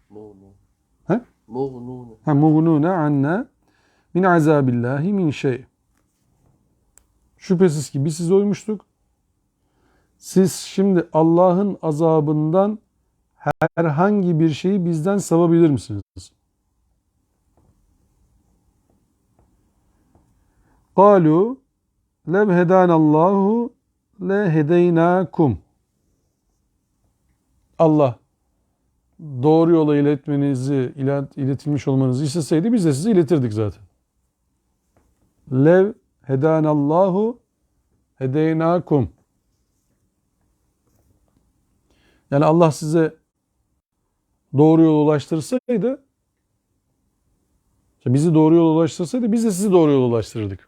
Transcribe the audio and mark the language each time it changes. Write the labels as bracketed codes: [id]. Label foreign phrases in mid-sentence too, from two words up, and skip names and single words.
[ar] مغنون عنا من عذاب الله من شيء. [tr] Şüphesiz ki biz size uymuştuk. Siz şimdi Allah'ın azabından herhangi bir şeyi bizden savabilir misiniz? [ar] قَالُوا لَوْ هَدَانَ اللّٰهُ لَهَدَيْنَاكُمْ. [tr] Allah doğru yola iletilmiş olmanızı isteseydi biz de sizi iletirdik zaten. [ar] لو هدانا الله لهديناكم. [tr] Yani Allah size doğru yola ulaştırsaydı, bizi doğru yola ulaştırsaydı biz de sizi doğru yola ulaştırırdık.